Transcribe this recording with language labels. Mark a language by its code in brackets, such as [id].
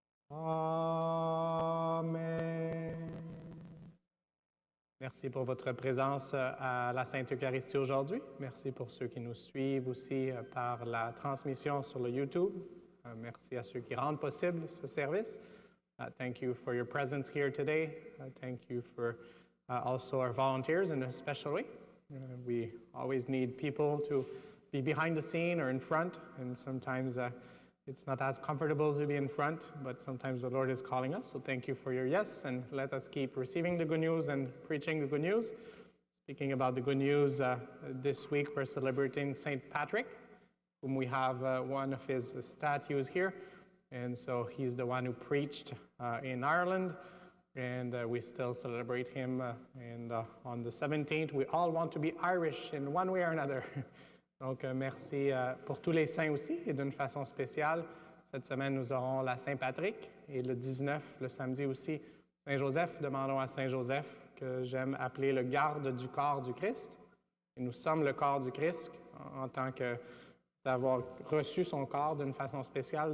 [fr] Amen. Merci pour votre présence à la Sainte Eucharistie aujourd'hui. Merci pour ceux qui nous suivent aussi par la transmission sur le YouTube. Merci à ceux qui rendent possible ce service. [en] Thank you for your presence here today. Thank you for also our volunteers in a special way. We always need people to be behind the scene or in front, and sometimes it's not as comfortable to be in front, but sometimes the Lord is calling us. So thank you for your yes, and let us keep receiving the good news and preaching the good news. Speaking about the good news, this week we're celebrating St. Patrick, whom we have one of his statues here. And so he's the one who preached in Ireland, and we still celebrate him. And on the 17th, we all want to be Irish in one way or another. [fr] Donc, merci pour tous les saints aussi, et d'une façon spéciale. Cette semaine, nous aurons la Saint-Patrick, et le 19, le samedi aussi, Saint-Joseph. Demandons à Saint-Joseph, que j'aime appeler le garde du corps du Christ. Et nous sommes le corps du Christ en tant que d'avoir reçu son corps d'une façon spéciale.